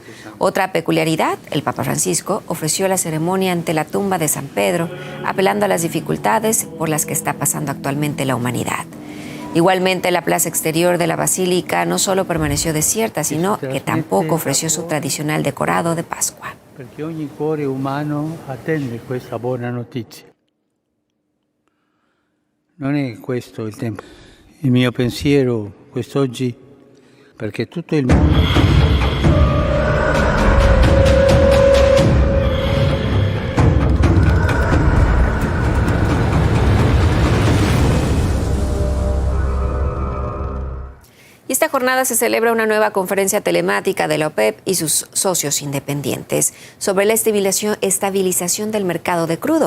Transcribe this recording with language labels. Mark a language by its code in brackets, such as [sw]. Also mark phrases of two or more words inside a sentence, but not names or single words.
[es] Otra peculiaridad, el Papa Francisco ofreció la ceremonia ante la tumba de San Pedro, apelando a las dificultades por las que está pasando actualmente la humanidad. Igualmente, la plaza exterior de la Basílica no solo permaneció desierta, sino que tampoco ofreció su tradicional decorado de Pascua. [it] Perché ogni cuore umano attende questa buona notizia. Non è questo il tempo. Il mio pensiero quest'oggi, perché tutto il mondo... [es] Y esta jornada se celebra una nueva conferencia telemática de la OPEP y sus socios independientes sobre la estabilización del mercado de crudo.